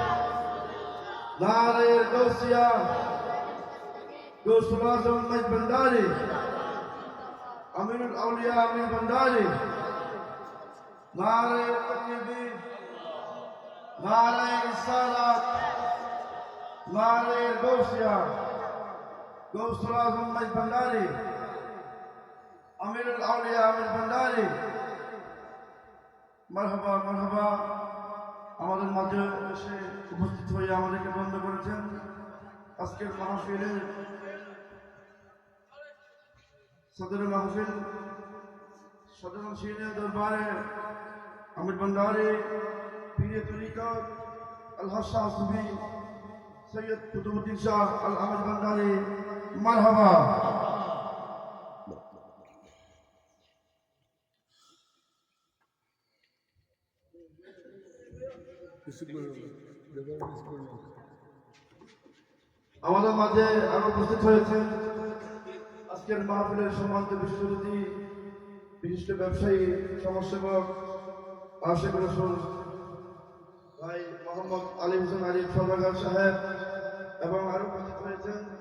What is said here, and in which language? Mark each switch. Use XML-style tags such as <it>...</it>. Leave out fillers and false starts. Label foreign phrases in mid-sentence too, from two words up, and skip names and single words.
<ur>نعرہ غوثیہ، غوث العظم مجد بھنڈاری، امیر الاولیاء امیر بھنڈاری، نعرہ تکبیر، نعرہ رسالت، نعرہ غوثیہ، غوث العظم مجد بھنڈاری، امیر الاولیاء امیر بھنڈاری، مرحبا مرحبا।</ur> <bn>আমাদের মাঝে এসে উপস্থিত হয়ে আমাদেরকে বন্ধ করেছেন আজকের মাহফিলের</bn> <ur>صدر محفل صدر نشین دربار امیر بھنڈاری، پیر طریقت الحج شاہ صوفی سید قطب الدین شاہ الامیر بھنڈاری، مرحبا۔</ur> <bn>আমাদের মাঝে আরো উপস্থিত হয়েছেন আজকের মাহফিলের সম্মানিত বিশিষ্ট অতিথি, বিশিষ্ট ব্যবসায়ী, সমাজসেবক আশিক রসুল ভাই মোহাম্মদ আলী হোসেন আলী সদাগর সাহেব, এবং আরো উপস্থিত হয়েছেন</bn>